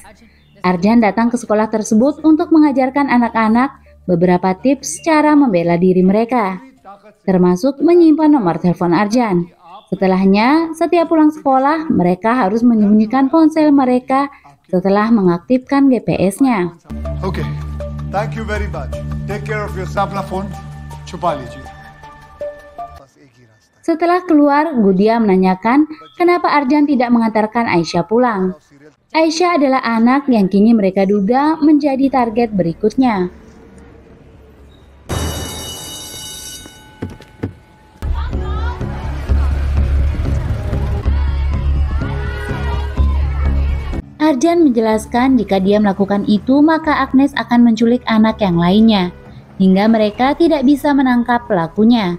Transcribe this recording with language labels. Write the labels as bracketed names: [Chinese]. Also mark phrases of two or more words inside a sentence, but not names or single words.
[Indonesian] Arjan datang ke sekolah tersebut untuk mengajarkan anak-anak beberapa tips cara membela diri mereka, termasuk menyimpan nomor telepon Arjan. Setelahnya, setiap pulang sekolah, mereka harus menyembunyikan ponsel mereka setelah mengaktifkan GPS-nya. Oke, [English] thank you very much. Take care of yourself. [Hindi] Apna phone छुपा लीजिए. [Indonesian] Setelah keluar, Gudia menanyakan kenapa Arjan tidak mengantarkan Aisyah pulang. Aisyah adalah anak yang kini mereka duga menjadi target berikutnya. Arjan menjelaskan jika dia melakukan itu maka Agnes akan menculik anak yang lainnya, hingga mereka tidak bisa menangkap pelakunya.